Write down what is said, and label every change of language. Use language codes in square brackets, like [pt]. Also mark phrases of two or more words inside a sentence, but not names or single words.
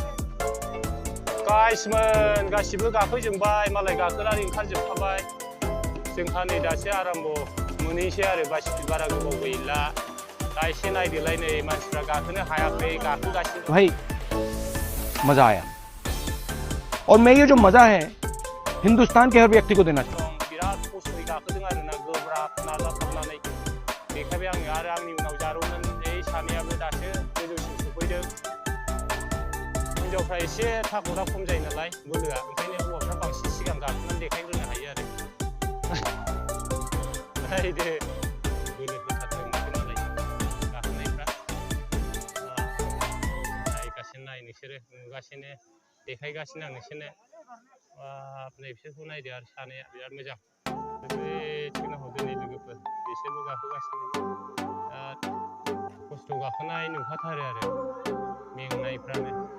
[brx] गाइसमोन गासिबो गाखोजोबबाय मालाय गाखोनानै ओंखारजोबखाबाय जोंहा नै दासो आराम्भ मोनहैसै आरो बारा गोबाव गैला दा एसे नायदोलाय नै मानसिफ्रा गाखोनो हायाखै गाखोगासिनो [hi] भाई मजा आया और मैं ये जो मजा है हिंदुस्तान के हर व्यक्ति को देना चाहता हूँ [brx] बिराद खस्थ'यै गाखोदों आरोना गोब्राब नाजाथाबनानै बेखायनो आङो आरो आंनि उनाव जारौमोन सानैयाबो दासो गोजौसिम सफैदों हिनजावफ्रा एसे थाखुरा खम जायो नालाय बोलोआ ओंखायनो हौवाफ्रा बांसिन सिगां गाखोनानै देखायग्रोनो हायो आरो नायदो बोलो होथारदों नालाय गाखोनायफ्रा नायगासिनो नाय नोंसोरो नुगासिनो देखायगासिनो आं नोंसोरनो नै बिसोरखौ नायदो आरो सानैया बिराद मोजां बेथिंनो हरदो नै लोगोफोर बिसोरबो गाखोगासिनो खस्थ' गाखोनाय नुखाथारो आरो मेंनायफ्रानो